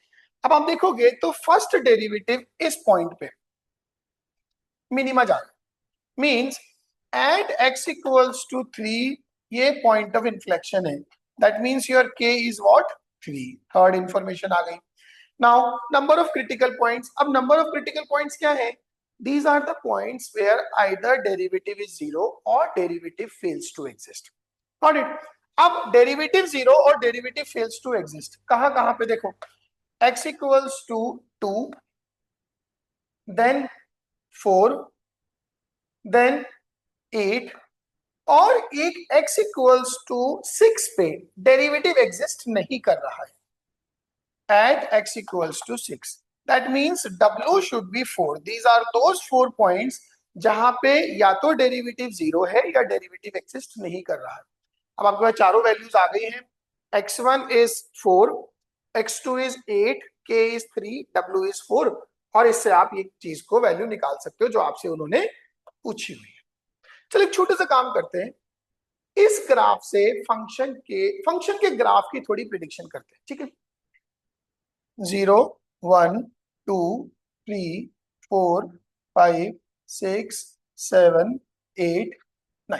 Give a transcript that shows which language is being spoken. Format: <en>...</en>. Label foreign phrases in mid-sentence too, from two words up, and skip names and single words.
<hi>अब आप देखोगे तो</hi> <en>first derivative</en> <hi>इस पॉइंट पे मिनिमा जा रहा है,</hi> <en>means at x equals to 3,</en> <hi>ये</hi> <en>point of inflection</en> <hi>है।</hi> <en>That means your k is what? 3. Third information</en> <hi>आ गई।</hi> <en>Now number of critical points. अब number of critical points</en> <hi>क्या है?</hi> <en>These are the points where either derivative is 0 or derivative fails to exist. Got it?</en> <hi>अब डेरिवेटिव 0 और</hi> <en>derivative fails to exist</en> <hi>कहां कहां पे? देखो,</hi> <en>x equals to 2, then 4, then 8</en> <hi>और एक</hi> <en>x equals to 6</en> <hi>पे</hi> <en>derivative exist</en> <hi>नहीं कर रहा है</hi> <en>at x equals to 6. That means W should be 4. These are those 4 points</en> <hi>जहां पे या तो डेरिवेटिव 0 है या डेरिवेटिव एग्जिस्ट नहीं कर रहा है। अब आपके पास चारों वैल्यूज आ गई हैं।</hi> <en>x1 is 4, x2 is 8, k is 3, w is 4</en> <hi>और इससे आप एक चीज को वैल्यू निकाल सकते हो जो आपसे उन्होंने पूछी हुई है। चलो एक छोटा सा काम करते हैं, इस ग्राफ से फंक्शन के ग्राफ की थोड़ी प्रिडिक्शन करते हैं, ठीक है। 0, 1, 2, 3, 4, 5, 6, 7, 8, 9।</hi>